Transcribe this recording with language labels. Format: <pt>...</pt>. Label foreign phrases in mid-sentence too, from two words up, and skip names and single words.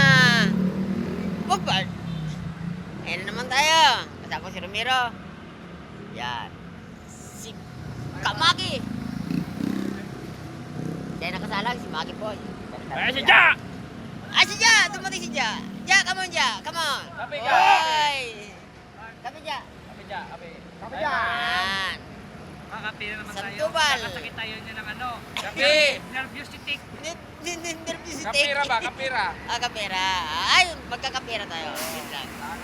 <tl>Wag, Bert. Ayan na naman tayo. Kasama ko si Romero. Yan. Si Kamagi. Siya nakasalang, si Magi Boy. Ay, si Ja! Ah, si Ja! Dumating si Ja. Ja,</tl> <en>come on,</en> <tl>Ja.</tl> <en>Come on.</en> <tl>Kape ka. Oy! Kape, Ja. Kape Ja, kape. Kape dyan. Yan. Kape na naman tayo. Sandoval. Nakasakit tayo niya ng ano. Kape. Nervous titik. Nervous si Kapira ba? Kapira. Ah, kapera. Ay, magkakapera tayo. Wait lang.</tl>